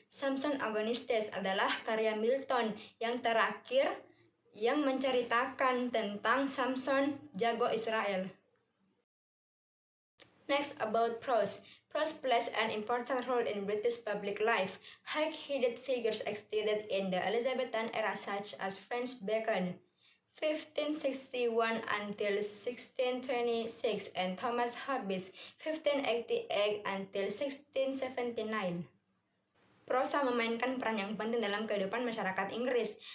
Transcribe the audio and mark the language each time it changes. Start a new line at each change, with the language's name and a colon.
Indonesian: Samson Agonistes adalah karya Milton yang terakhir yang menceritakan tentang Samson, jago Israel.
English: Next, about prose. Prose plays an important role in British public life. High-headed figures existed in the Elizabethan era such as Francis Bacon, 1561 until 1626, and Thomas Hobbes, 1588 until 1679.
Indonesian: Prosa memainkan peran yang penting dalam kehidupan masyarakat Inggris.